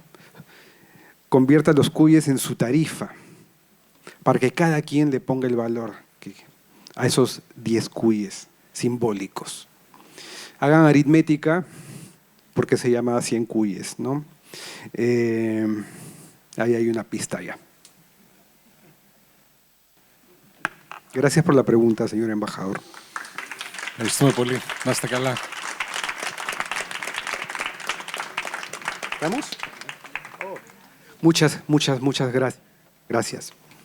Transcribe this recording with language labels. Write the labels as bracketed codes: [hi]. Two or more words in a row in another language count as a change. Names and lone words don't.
[es] Convierte a los cuyes en su tarifa para que cada quien le ponga el valor a esos 10 cuyes simbólicos. Hagan aritmética porque se llama 100 cuyes, ¿no? Ahí hay una pista ya. Gracias por la pregunta, señor embajador. [el] Ευχαριστούμε πολύ. Να είστε καλά. [es] ¿Vamos? Muchas gracias. Gracias.